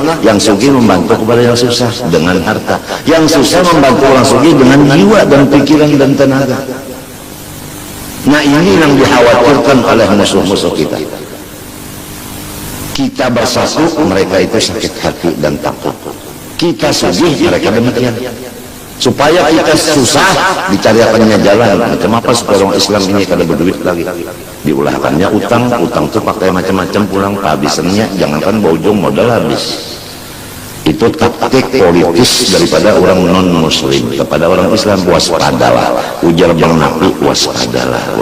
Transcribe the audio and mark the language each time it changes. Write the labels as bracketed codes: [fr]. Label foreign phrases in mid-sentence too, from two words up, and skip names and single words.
[id] Yang sugih membantu kepada yang susah dengan harta, yang susah membantu orang sugih dengan jiwa dan pikiran dan tenaga. Nah, ini yang dikhawatirkan oleh musuh-musuh kita. Kita bersatu, mereka itu sakit hati dan takut. Kita sugih, mereka demikian. Supaya kita susah, dicarikannya jalan. [bjn] Macam apa supaya orang Islam ini kada berduit lagi? Diulahkannya utang tuh pakai macam-macam, pulang kehabisannya, jangankan bojong modal habis. [id] Itu taktik politis daripada orang non-muslim kepada orang Islam. Waspadalah, ujar Bang Nabi, waspadalah.